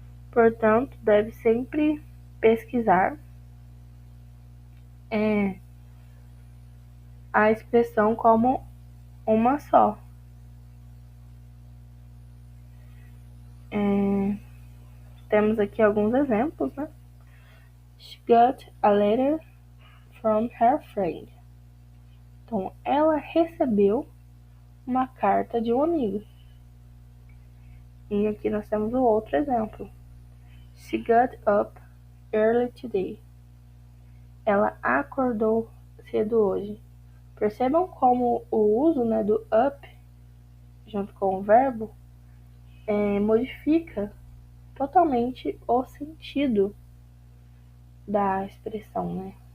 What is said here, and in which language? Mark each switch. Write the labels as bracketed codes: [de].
[pt] Portanto, deve sempre pesquisar a expressão como uma só. Temos aqui alguns exemplos, né? [en] She got a letter from her friend. [pt] Então, ela recebeu uma carta de um amigo. E aqui nós temos o outro exemplo. [en] She got up early today. [pt] Ela acordou cedo hoje. Percebam como o uso, né, do up junto com o verbo modifica totalmente o sentido da expressão, né?